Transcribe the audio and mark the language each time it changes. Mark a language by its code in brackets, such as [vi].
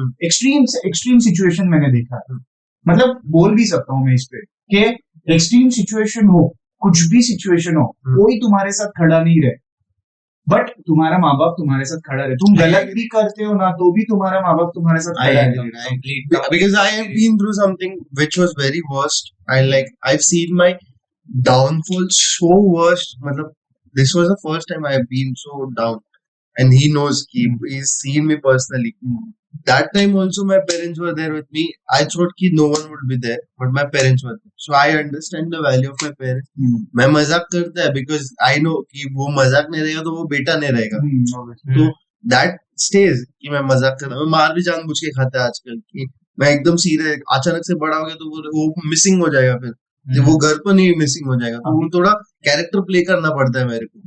[hi] Extreme situation मैंने देखा है. मतलब बोल भी सकता हूँ मैं इस पे कि एक्सट्रीम सिचुएशन हो, कुछ भी सिचुएशन हो, कोई तुम्हारे साथ खड़ा नहीं रहे, बट तुम्हारा माँ बाप तुम्हारे साथ खड़ा रहे. तुम गलत भी करते हो ना, तो भी तुम्हारा माँ बाप तुम्हारे साथ [en] I [hi] खड़ा [en] agree. [hi] रहे. [en] Because I have been through something which was very worst. I've seen my downfall so worst. मतलब this was the first time I have been so down, and he knows. He's seen me personally. That time also my parents were there with me. I thought कि no one would be there, but my parents were there. So I understand the value of my parents. [hi] मैं मजाक करता है [en] because I know [hi] कि वो मजाक नहीं रहेगा तो वो बेटा नहीं रहेगा. तो [en] that stays [hi] कि मैं मजाक करता हूँ. मैं मार भी जानबूझ के खाता है आजकल कि मैं एकदम सीरियस, अचानक से बड़ा हो गया तो वो मिसिंग हो जाएगा. फिर वो घर पर नहीं मिसिंग हो जाएगा, तो वो थोड़ा कैरेक्टर प्ले करना पड़ता है मेरे को.